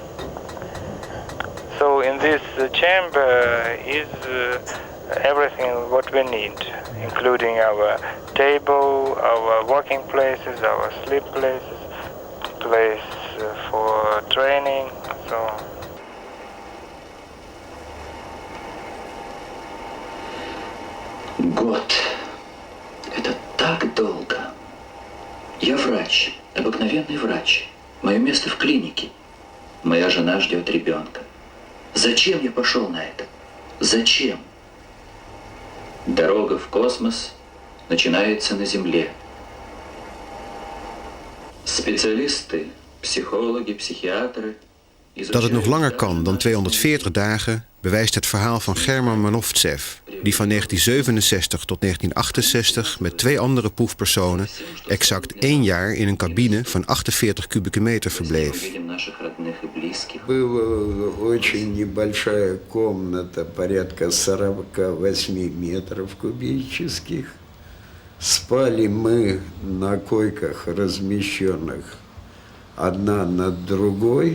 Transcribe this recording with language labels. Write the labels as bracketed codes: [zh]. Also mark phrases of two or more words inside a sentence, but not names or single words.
[en] So in this chamber is everything what we need, including our table, our working places, our sleep places, place for training, and so on. [ru] Год. Это так долго. Я врач, обыкновенный врач. Мое место в клинике. Моя жена ждет ребенка. Зачем я пошел на это? Зачем? Дорога в космос начинается на Земле. [nl] Specialisten, psychologen, psychiateren. Dat het nog langer kan dan 240 dagen bewijst het verhaal van German Manovtsev, die van 1967 tot 1968 met 2 andere proefpersonen exact 1 jaar in een cabine van 48 kubieke meter verbleef. [ru] Была очень небольшая комната, порядка 48 метров кубических. Спали мы на койках, размещенных одна над другой.